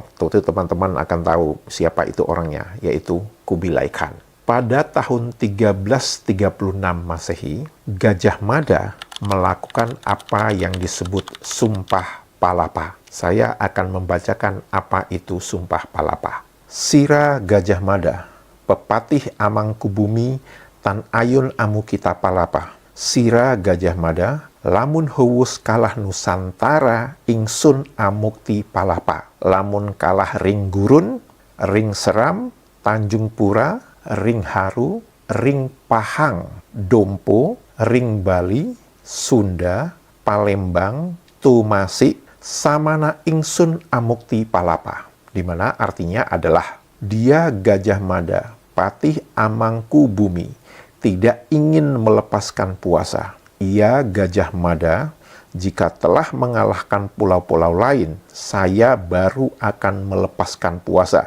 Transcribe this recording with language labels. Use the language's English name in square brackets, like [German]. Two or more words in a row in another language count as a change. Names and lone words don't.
[Indonesian] Tentu teman-teman akan tahu siapa itu orangnya, yaitu Kubilai Khan. Pada tahun 1336 Masehi, Gajah Mada melakukan apa yang disebut Sumpah Palapa. Saya akan membacakan apa itu Sumpah Palapa. [Kawi] Sira Gajah Mada, pepatih Amangkubumi tan ayun amukita palapa. Sira Gajah Mada, lamun hewus kalah Nusantara ingsun amukti palapa. Lamun kalah ring gurun, ring seram, Tanjung Pura, ring haru, ring pahang, dompo, ring Bali, Sunda, Palembang, Tumasik, samana ingsun amukti palapa. [Indonesian] Di mana artinya adalah dia Gajah Mada, patih Amangkubumi, tidak ingin melepaskan puasa. Ia Gajah Mada, jika telah mengalahkan pulau-pulau lain, saya baru akan melepaskan puasa.